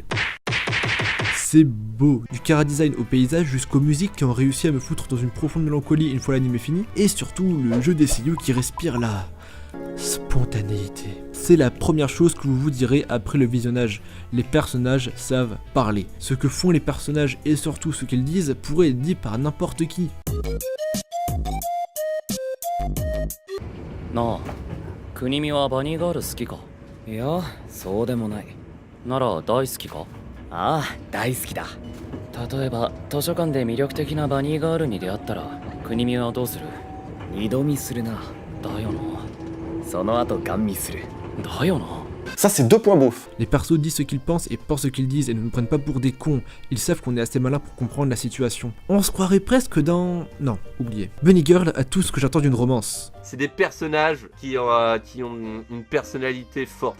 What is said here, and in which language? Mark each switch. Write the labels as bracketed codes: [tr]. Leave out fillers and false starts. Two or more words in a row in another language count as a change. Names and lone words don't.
[fr] C'est beau, du chara-design au paysage jusqu'aux musiques qui ont réussi à me foutre dans une profonde mélancolie une fois l'anime fini, et surtout le jeu des seiyuu qui respire la spontanéité. C'est la première chose que vous vous direz après le visionnage, les personnages savent parler. Ce que font les personnages et surtout ce qu'ils disent pourrait être dit par n'importe qui. [ja] ノン、国見はバニーガール好きか? いや、そうでもない。なら大好きか? ああ、大好きだ。例えば図書館で魅力的なバニーガールに出会ったら国見はどうする？二度見するな。だよな。その後ガン見する。だよな。 [fr] Ça, c'est 2 points beaufs. Les persos disent ce qu'ils pensent et pensent ce qu'ils disent et ne nous prennent pas pour des cons. Ils savent qu'on est assez malin pour comprendre la situation. On se croirait presque dans... Non, oubliez. Bunny Girl a tout ce que j'attends d'une romance. C'est des personnages qui ont une personnalité forte.